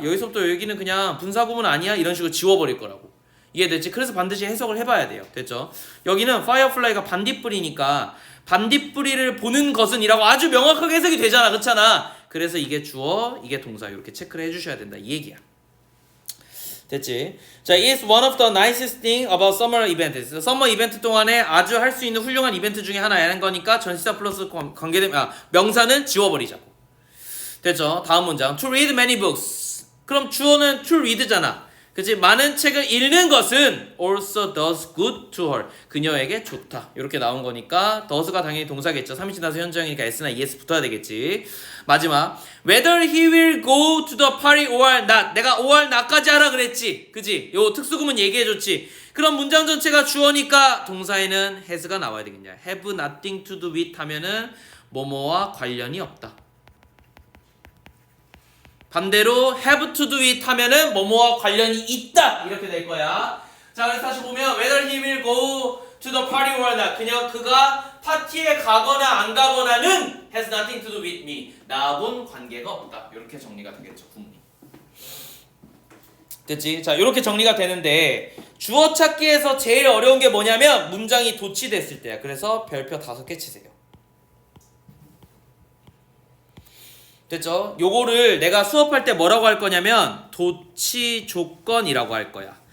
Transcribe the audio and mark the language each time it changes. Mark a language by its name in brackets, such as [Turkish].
[Korean] 여기서부터 여기는 그냥 분사구문 아니야? 이런 식으로 지워버릴 거라고. 이해됐지? 그래서 반드시 해석을 해봐야 돼요. 됐죠? 여기는 firefly가 반딧불이니까 반딧불이를 보는 것은 이라고 아주 명확하게 해석이 되잖아. 그렇잖아? 그래서 이게 주어, 이게 동사 이렇게 체크를 해주셔야 된다. 이 얘기야. 됐지? [English] 자, it's one of the nicest thing about summer event. [Korean] 서머 이벤트 동안에 아주 할 수 있는 훌륭한 이벤트 중에 하나라는 거니까 전치사 플러스 관계되면 명사는 지워버리자고. 됐죠? 다음 문장. [English] To read many books. [Korean] 그럼 주어는 to read잖아. 그치? 많은 책을 읽는 것은 [English] also does good to her. [Korean] 그녀에게 좋다. 이렇게 나온 거니까 does가 당연히 동사겠죠. 3인칭 다수 현정이니까 s나 es 붙어야 되겠지. 마지막. [English] Whether he will go to the party or not. [Korean] 내가 or not까지 하라 그랬지. 그치? 요 특수구문 얘기해줬지. 그럼 문장 전체가 주어니까 동사에는 has가 나와야 되겠냐. [English] have nothing to do with [Korean] 하면은 뭐뭐와 관련이 없다. 반대로 [English] have to do it [Korean] 하면은 뭐뭐와 관련이 있다 이렇게 될 거야. [English] 자, 그래서 다시 보면 whether he will go to the party or not [Korean] 그가 파티에 가거나 안 가거나는 [English] has nothing to do with me [Korean] 나하고는 관계가 없다. 이렇게 정리가 되겠죠. 구문이. 됐지? 자, 이렇게 정리가 되는데 주어 찾기에서 제일 어려운 게 뭐냐면 문장이 도치됐을 때야. 그래서 별표 5개 치세요. 됐죠? 요거를 내가 수업할 때 뭐라고 할 거냐면 도치 조건이라고 할 거야.